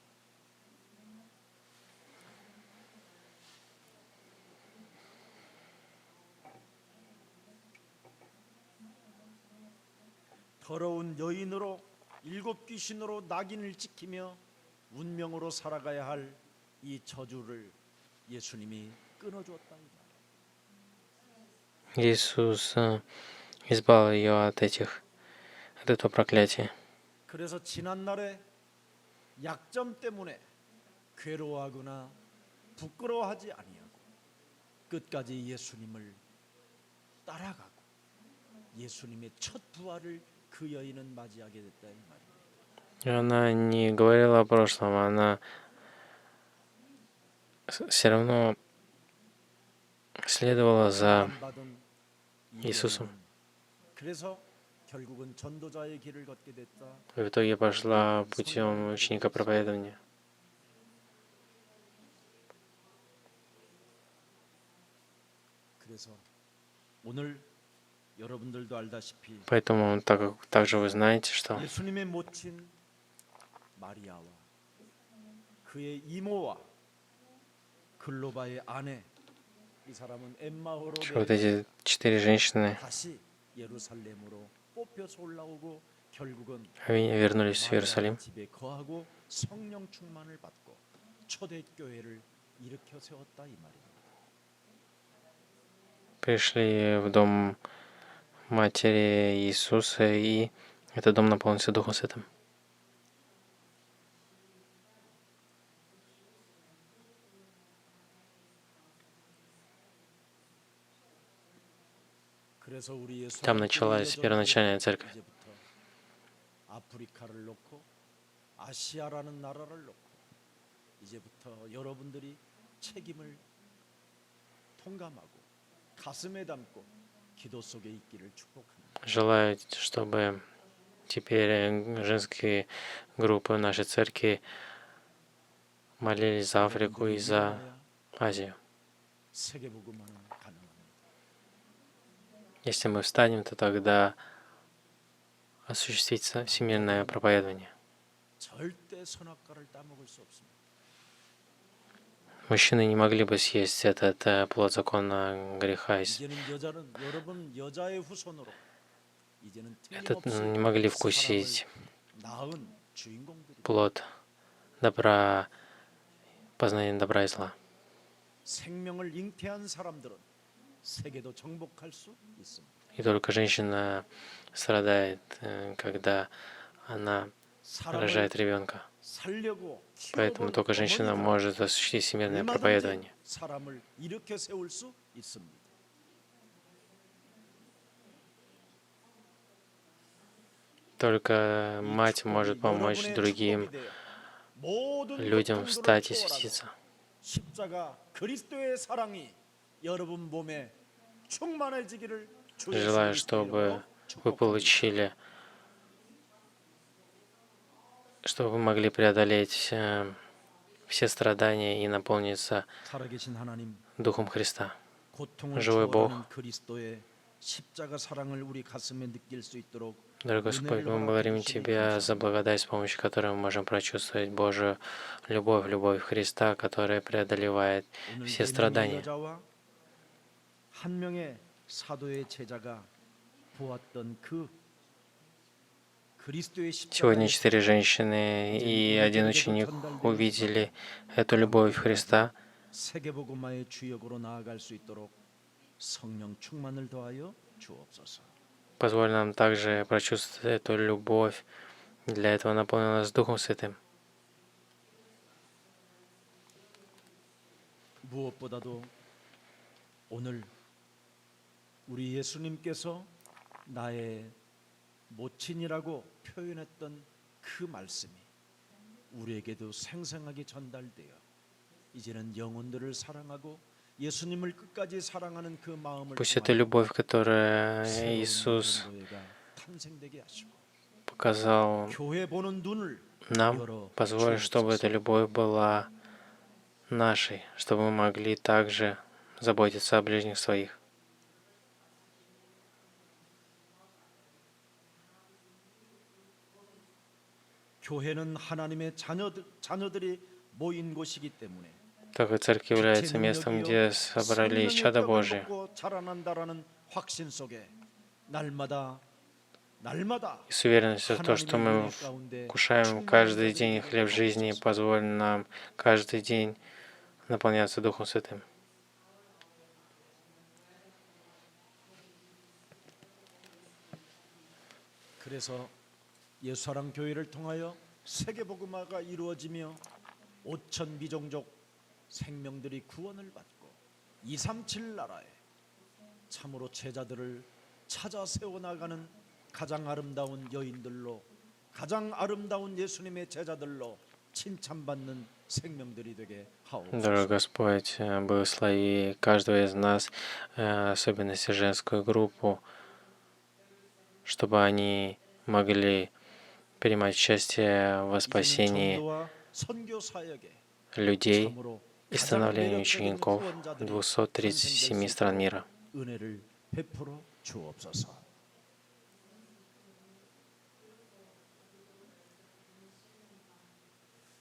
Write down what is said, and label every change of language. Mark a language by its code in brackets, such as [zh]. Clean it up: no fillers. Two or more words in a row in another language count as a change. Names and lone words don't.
[ko] 더러운 여인으로 일곱 귀신으로 낙인을 찍히며 운명으로 살아가야 할 이 저주를 예수님이 끊어주었다 이 말이에요. [ru] Иисус избавил ее от этого проклятия. [ko] 그래서 지난날에 약점 때문에 괴로워하거나 부끄러워하지 아니하고 끝까지 예수님을 따라가고 예수님의 첫 부활을 그 여인은 맞이하게 됐다 이 말입니다. [ru] И она не говорила о прошлом, она все равно следовала за [ko] 받은 이 [ru] Иисусом. [ko] 여인은 그래서 결국은 전도자의 길을 걷게 됐다. [ru] И в итоге пошла путем ученика проповедования. [ko] 그래서 오늘 여러분들도 알다시피 [ru] Поэтому также вы знаете, что [ko] 예수님의 모친 마리아와 그의 이모와 글로바의 아내 이 사람은 엠마오로 [ru] вот эти 4 женщины [ko] 다시 예루살렘으로 뽑혀서 올라오고 결국은 [ru] вернулись в Иерусалим. [ko] 마리아 집에 거하고 성령 충만을 받고 초대교회를 일으켜 세웠다 이 말입니다. [ru] Пришли в дом матери Иисуса, и этот дом наполнился Духом Святым. Там началась первоначальная церковь. [ko] 아프리카를 놓고 아시아라는 나라를 놓고 이제부터 여러분들이 책임을 통감하고 가슴에 담고 기도 속에 있기를 축복합니다. [ru] Желаю, чтобы теперь женские группы в нашей церкви молились за Африку и за Азию. [ko] 세계복음화는 가능합니다. [ru] Если мы встанем, то тогда осуществится всемирное проповедование. [ko] 절대 선악과를 따먹을 수 없습니다. [ru] Мужчины не могли бы съесть этот плод закона греха. [ko] 이제는 여러분 여자의 후손으로 이제는 [ru] Этот [ko] 틀림없이 [ru] не могли [ko] 사람을 [ru] вкусить [ko] 낳은 주인공들이 [ru] плод добра, познания добра и зла. [ko] 생명을 잉태한 사람들은 세계도 정복할 수 있습니다. [ru] И только женщина страдает, когда она [ko] 사람을 [ru] рожает ребенка. [ko] 살려고 [ru] Поэтому [ko] 키워본 [ru] только женщина [ko] 어머니가 [ru] может осуществить всемирное [ko] 얼마든지 [ru] проповедование. [ko] 사람을 일으켜 세울 수 있습니다. [ru] Только мать может помочь [ko] 여러분의 [ru] другим [ko] 축복이 되어 모든 [ru] людям [ko] 고통들을 [ru] встать и [ko] 초월하고 [ru] светиться. [ko] 십자가 그리스도의 사랑이 여러분 몸에 충만해지기를 주 [ru] Желаю, [ko] 예수 그리스도의 [ru] чтобы [ko] 이름으로 [ru] вы [ko] 축복합니다. [ru] получили, чтобы вы могли преодолеть все страдания и наполниться [ko] 살아계신 하나님, [ru] Духом Христа. [ko] 고통을 [ru] живой Бог. [ko] 초월하는 그리스도의 십자가 사랑을 우리 가슴에 느낄 수 있도록 [ru] Дорогой Господь, мы благодарим Тебя за благодать, с помощью которой мы можем прочувствовать Божию любовь, любовь Христа, которая преодолевает [ko] 오늘 [ru] все [ko] 4명의 [ru] страдания. [ko] 여자와 한 명의 사도의 제자가 보았던 그 그리스도의 [ru] Сегодня [ko] 십자가의 [ru] 4 женщины и 1 ученик увидели эту любовь Христа. [ko] 세계복음화의 주역으로 나아갈 수 있도록 성령 충만을 더하여 주옵소서. [ru] Позволь нам также прочувствовать эту любовь. Для этого наполни нас Духом Святым. [ko] 무엇보다도 오늘 우리 예수님께서 나의 모친이라고 표현했던 그 말씀이 우리에게도 생생하게 전달되어 이제는 영혼들을 사랑하고 예수님을 끝까지 사랑하는 그 마음을 [ru] Пусть эта любовь, которая [ko] 새로운 [ru] Иисус [ko] 교회가 탄생되게 하시고 [ru] показал [ko] 교회 보는 눈을 [ru] нам, [ko] 열어 [ru] позволь, чтобы эта [ko] 주옵소서. [ru] любовь была нашей, чтобы мы могли также заботиться о ближних своих. [ko] 교회는 하나님의 자녀들이 모인 곳이기 때문에 [ru] Так как церковь является местом, где собрались чада Божие. [ko] 자라난다라는 확신 속에 날마다 [ru] И с уверенностью в то, что мы вкушаем каждый день хлеб жизни, позволь нам каждый день наполняться Духом Святым. [ko] 그래서 예수사랑 교회를 통하여 세계복음화가 이루어지며 5천 미종족 생명들이 구원을 받고 237 나라에 참으로 제자들을 찾아 세워나가는 가장 아름다운 여인들로 가장 아름다운 예수님의 제자들로 칭찬받는 생명들이 되게 [ru] Дорогой [ko] 하옵소서. [ru] Господь, благослови каждого из нас, особенно женскую группу, чтобы они могли принимать участие во спасении [ko] 전도와 선교 사역에 [ru] людей [ko] 참으로 [ru] и [ko] 가장 [ru] становлении [ko] 매력적인 [ru] учеников [ko] 후원자들이 [ru] 237 [ko] 탄생될 수 [ru] стран [ko] 있도록 [ru] мира. [ko] 은혜를 베풀어 주옵소서. 예수 그리스도 이름으로